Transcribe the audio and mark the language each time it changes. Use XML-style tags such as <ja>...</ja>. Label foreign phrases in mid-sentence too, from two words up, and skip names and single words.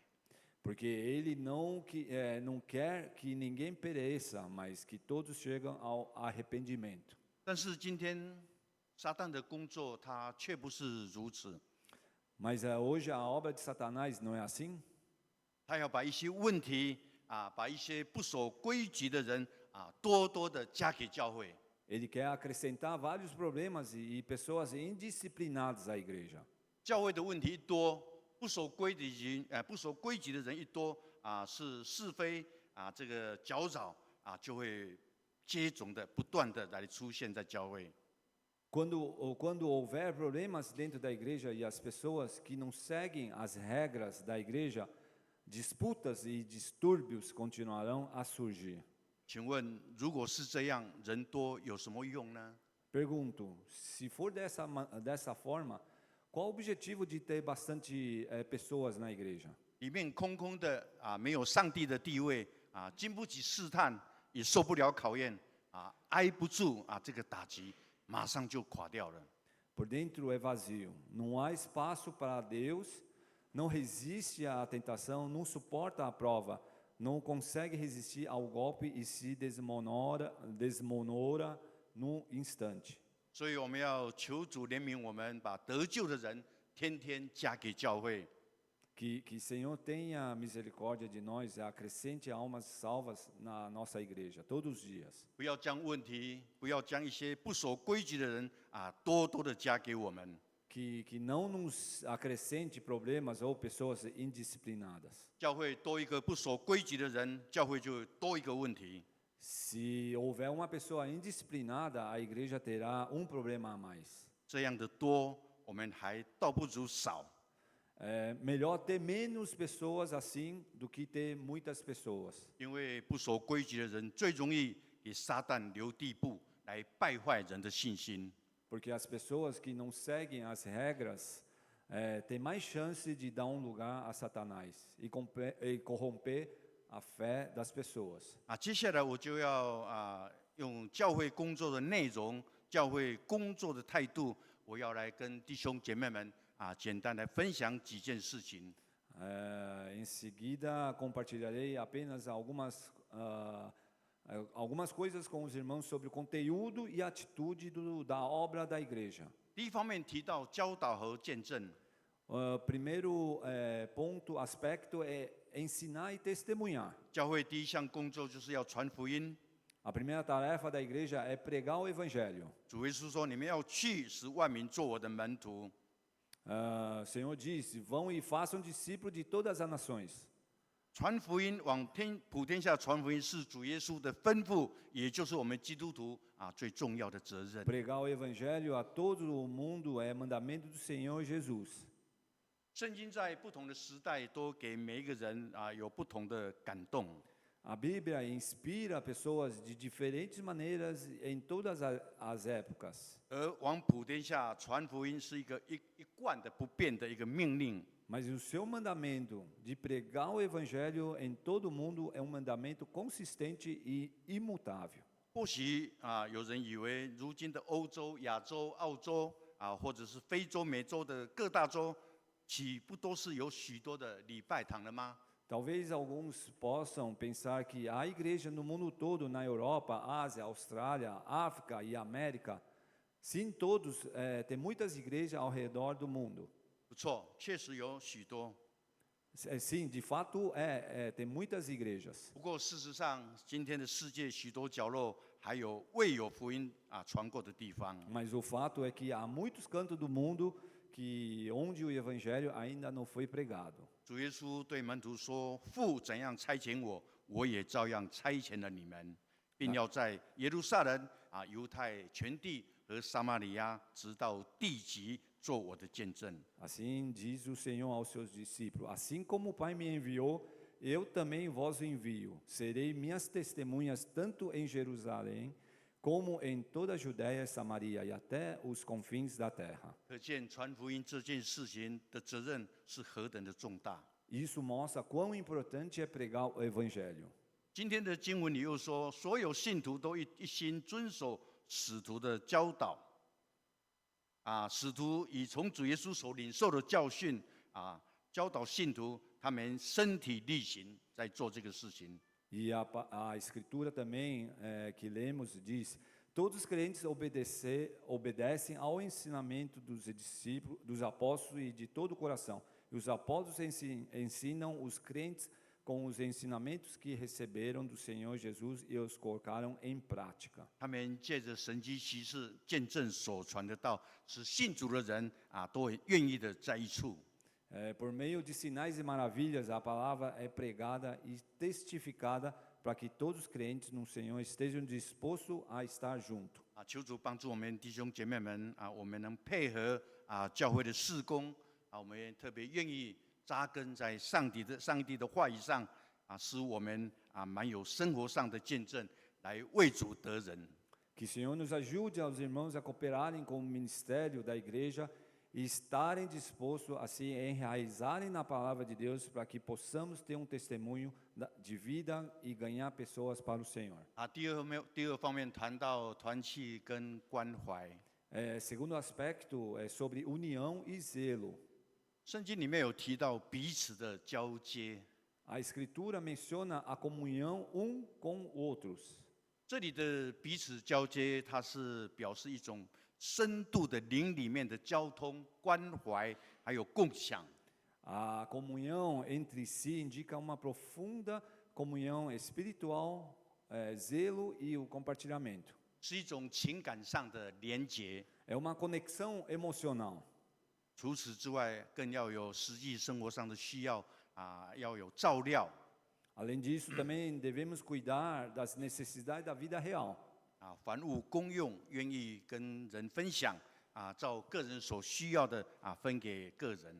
<pt>Porque Ele não quer que ninguém pereça, mas que todos cheguem ao arrependimento.</pt> <zh>但是今天撒旦的工作，他却不是如此。</zh> <pt>Mas hoje a obra de Satanás não é assim?</pt> <zh>他要把一些问题把一些不守规矩的人多多的加给教会。</zh> <pt>Ele quer acrescentar vários problemas e pessoas indisciplinadas à igreja.</pt> <zh>教会的问题多，不守规矩的人一多是非这个搅扰就会接踵的不断的来出现在教会。</zh> <pt>Quando houver problemas dentro da igreja e as pessoas que não seguem as regras da igreja, disputas e distúrbios continuarão a surgir.</pt> <zh>请问，如果是这样，人多有什么用呢？</zh> <pt>Pergunto, se for dessa forma, qual o objetivo de ter bastante pessoas na igreja?</pt> <zh>里面空空的没有上帝的地位经不起试探，也受不了考验挨不住这个打击，马上就垮掉了。</zh> <pt>Por dentro é vazio, não há espaço para Deus, não resiste à tentação, não suporta a prova, não consegue resistir ao golpe e se desmonora no instante.</pt> <zh>所以我们要求主怜悯我们，把得救的人天天加给教会。</zh> <pt>Que Senhor tenha misericórdia de nós e acrescente almas salvas na nossa igreja, todos os dias.</pt> <zh>不要将问题，不要将一些不守规矩的人多多的加给我们。</zh> <pt>Que não nos acrescente problemas ou pessoas indisciplinadas.</pt> <zh>教会多一个不守规矩的人，教会就多一个问题。</zh> <pt>Se houver uma pessoa indisciplinada, a igreja terá um problema a mais.</pt> <zh>这样的多，我们还倒不如少。</zh> <pt>É melhor ter menos pessoas assim do que ter muitas pessoas.</pt> <zh>因为不守规矩的人最容易给撒旦留地步，来败坏人的信心。</zh> <pt>Porque as pessoas que não seguem as regras têm mais chance de dar um lugar a Satanás e corromper a fé das pessoas.</pt> <zh>接下来我就要用教会工作的内容、教会工作的态度，我要来跟弟兄姐妹们简单来分享几件事情。</zh> <pt>Em seguida, compartilharei apenas algumas algumas coisas com os irmãos sobre o conteúdo e atitude da obra da igreja.</pt> <zh>第一方面提到教导和见证，</zh> <pt>Primeiro ponto, aspecto é ensinar e testemunhar.</pt> <zh>教会第一项工作就是要传福音。</zh> <pt>A primeira tarefa da igreja é pregar o evangelho.</pt> <zh>主耶稣说：“你们要去，使万民做我的门徒。”</zh> <pt>O Senhor disse: vão e façam discípulos de todas as nações.</pt> <zh>传福音往普天下传福音是主耶稣的吩咐，也就是我们基督徒最重要的责任。</zh> <pt>Pregar o evangelho a todo o mundo é mandamento do Senhor Jesus.</pt> <zh>圣经在不同的时代都给每一个人有不同的感动。</zh> <pt>A Bíblia inspira pessoas de diferentes maneiras em todas as épocas.</pt> <zh>而往普天下传福音是一贯的不变的一个命令。</zh> <pt>Mas o seu mandamento de pregar o evangelho em todo o mundo é um mandamento consistente e imutável.</pt> <zh>或许有人以为如今的欧洲、亚洲、澳洲或者是非洲、美洲的各大洲，岂不都是有许多的礼拜堂了吗？</zh> <pt>Talvez alguns possam pensar que a igreja no mundo todo, na Europa, Ásia, Austrália, África e América, sim, todos, tem muitas igrejas ao redor do mundo.</pt> <zh>不错，确实有许多。</zh> <pt>Sim, de fato, tem muitas igrejas.</pt> <zh>不过事实上，今天的世界许多角落还有未有福音传过的地方。</zh> <pt>Mas o fato é que há muitos cantos do mundo onde o evangelho ainda não foi pregado.</pt> <zh>主耶稣对门徒说：“父怎样差遣我，我也照样差遣了你们，并要在耶路撒冷、犹太全地和撒玛利亚，直到地极，做我的见证。”</zh> <pt>Assim diz o Senhor aos seus discípulos: assim como o Pai me enviou, eu também vos envio. Serei minhas testemunhas tanto em Jerusalém, como em toda a Judéia e Samaria e até os confins da terra.</pt> <zh>可见传福音这件事情的责任是何等的重大。</zh> <pt>Isso mostra quão importante é pregar o evangelho.</pt> <zh>今天的经文里又说，所有信徒都一心遵守使徒的教导。使徒以从主耶稣所领受的教训教导信徒，他们身体力行在做这个事情。</zh> <pt>E a escritura também que lemos diz: todos os crentes obedecem ao ensinamento dos discípulos, dos apóstolos e de todo o coração. E os apóstolos ensinam os crentes com os ensinamentos que receberam do Senhor Jesus e os colocaram em prática.</pt> <zh>他们借着神迹奇事见证所传的道，使信主的人都很愿意的在一处。</zh> <pt>Por meio de sinais e maravilhas, a palavra é pregada e testificada para que todos os crentes no Senhor estejam dispostos a estar junto.</pt> <zh>求主帮助我们弟兄姐妹们我们能配合教会的事工我们也特别愿意扎根在上帝的话语上使我们蛮有生活上的见证，来为主得人。</zh> <pt>Que o Senhor nos ajude aos irmãos a cooperarem com o ministério da igreja e estarem dispostos a se enraizarem na palavra de Deus para que possamos ter testemunho de vida e ganhar pessoas para o Senhor.</pt> <zh>第二方面谈到团契跟关怀。</zh> <pt>Segundo aspecto é sobre união e zelo.</pt> <zh>圣经里面有提到彼此的交接。</zh> <pt>A escritura menciona a comunhão com outros.</pt> <zh>这里的彼此交接，它是表示一种深度的灵里面的交通、关怀，还有共享。</zh> <pt>A comunhão entre si indica uma profunda comunhão espiritual, zelo e o compartilhamento.</pt> <zh>是一种情感上的连结。</zh> <pt>É uma conexão emocional.</pt> <zh>除此之外，更要有实际生活上的需要要有照料。</zh> <pt>Além disso, também devemos cuidar das necessidades da vida real.</pt> <zh>凡物公用，愿意跟人分享照个人所需要的分给个人。</zh>